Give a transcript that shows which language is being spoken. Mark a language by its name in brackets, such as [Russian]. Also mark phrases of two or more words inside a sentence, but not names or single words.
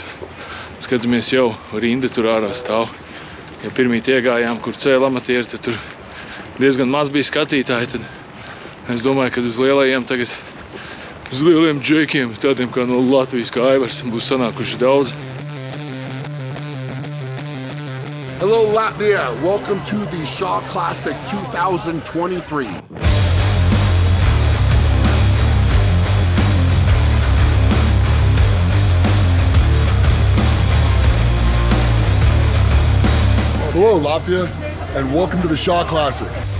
[Latvian] Skatāmies jau, rinda tur ārā stāv. Ja pirmīt iegājām, kur cēla amatieri, tad tur diezgan maz bija skatītāji. Tad es domāju, ka uz lielajiem tagad, uz lieliem džekiem, tādiem kā no Latvijas, kā Aivars, būs sanākuši daudz. [English] Hello Latvia, welcome to the Shaw Classic 2023. Hello Latvia, and welcome to the Shaw Classic.